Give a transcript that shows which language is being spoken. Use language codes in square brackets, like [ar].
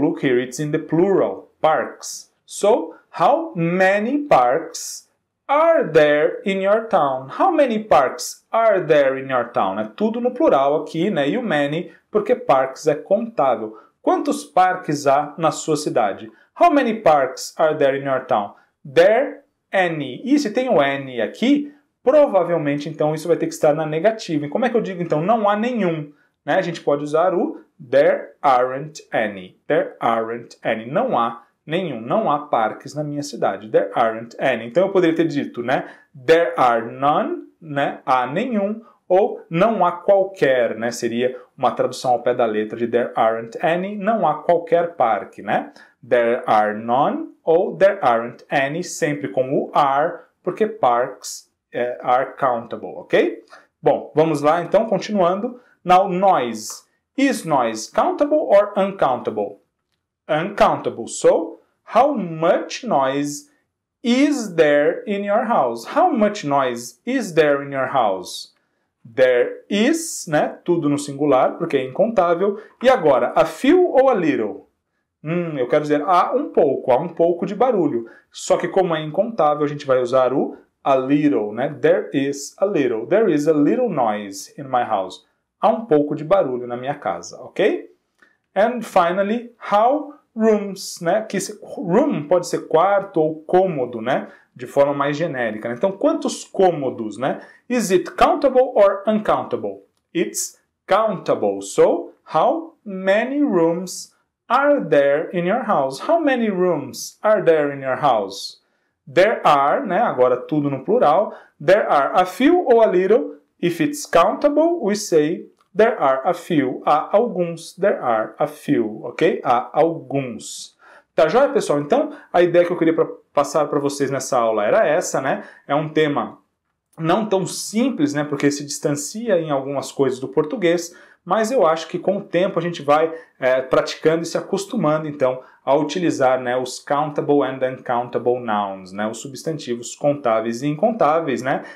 [en] Look here, it's in the plural, parks. So, how many parks are there in your town? How many parks are there in your town? [pt] É tudo no plural aqui, né? E o many, porque parks é contável. Quantos parques há na sua cidade? [en] How many parks are there in your town? There, any. [pt] E se tem o any aqui, provavelmente, então, isso vai ter que estar na negativa. E como é que eu digo, então, não há nenhum? Né? A gente pode usar o [en] there aren't any. There aren't any. [pt] Não há nenhum. Não há parques na minha cidade. There aren't any. Então, eu poderia ter dito, né? [en] There are none, [pt] né? Há nenhum. Ou não há qualquer, né? Seria uma tradução ao pé da letra de [en] there aren't any. [pt] Não há qualquer parque, né? [en] There are none ou there aren't any, [pt] sempre com o are, porque [en] parks are countable, ok? [pt] Bom, vamos lá então, continuando. [en] Now, noise. Is noise countable or uncountable? Uncountable. So, how much noise is there in your house? How much noise is there in your house? There is, né? [pt] Tudo no singular, porque é incontável. E agora, a few ou a little? Eu quero dizer, há um pouco de barulho. Só que como é incontável, a gente vai usar o a little, né? [en] There is a little noise in my house. [pt] Há um pouco de barulho na minha casa, ok? [en] And finally, how rooms, né? [pt] Que room pode ser quarto ou cômodo, né? De forma mais genérica, né? Então, quantos cômodos, né? [en] Is it countable or uncountable? It's countable. So, how many rooms are there in your house? How many rooms are there in your house? There are, né? [pt] Agora tudo no plural. [en] There are a few [pt] ou a little. [en] If it's countable, we say there are a few. [pt] Há alguns. [en] There are a few, ok? [pt] Há alguns. Tá joia, pessoal? Então, a ideia que eu queria passar para vocês nessa aula era essa, né? É um tema não tão simples, né? Porque se distancia em algumas coisas do português, mas eu acho que com o tempo a gente vai praticando e se acostumando então a utilizar, né, os [en] countable and uncountable nouns, [pt] né, os substantivos contáveis e incontáveis, né?